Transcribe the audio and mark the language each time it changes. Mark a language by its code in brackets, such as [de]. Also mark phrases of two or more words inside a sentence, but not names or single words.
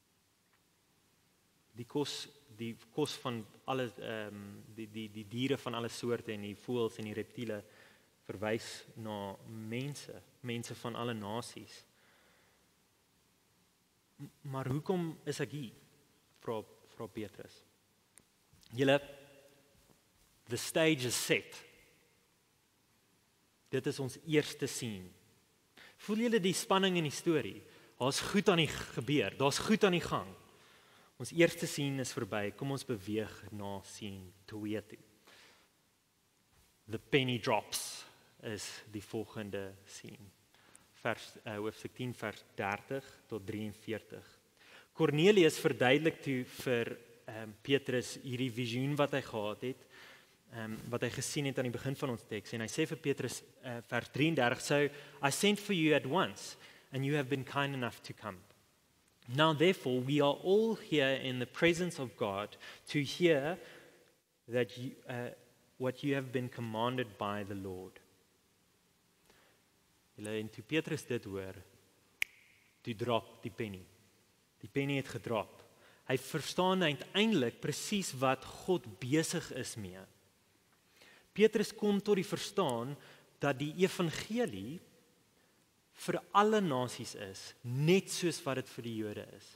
[af] Die kos van alle die diere van alle soorte en die voëls en die reptiele verwys na mense van alle nasies. Maar hoekom is ek hier? Vra Petrus. Julle, [en] the stage is set. [af] Dit is ons eerste scene. Voel julle die spanning in die storie? Daar's goed aan die gebeur, daar's goed aan die gang. Ons eerste scene is verby, kom ons beweeg na scene 2 toe. [en] The penny drops [af] is die volgende scene. Hoofstuk 10 vers 30 tot 43. Cornelius verduidelik toe vir Petrus hierdie visioen wat hy gehad het, wat hy gesien het aan die begin van ons teks en hy sê vir Petrus vers 33, [en] so I sent for you at once and you have been kind enough to come. Now therefore we are all here in the presence of God to hear that what you have been commanded by the Lord. [af] En toe Petrus dit hoor, toe drop die penny. Die penny het gedrop. Hy verstaan uiteindelik presies wat God besig is mee. Petrus kom tot die verstaan dat die evangelie vir alle nasies is, net soos wat dit vir die Jode is.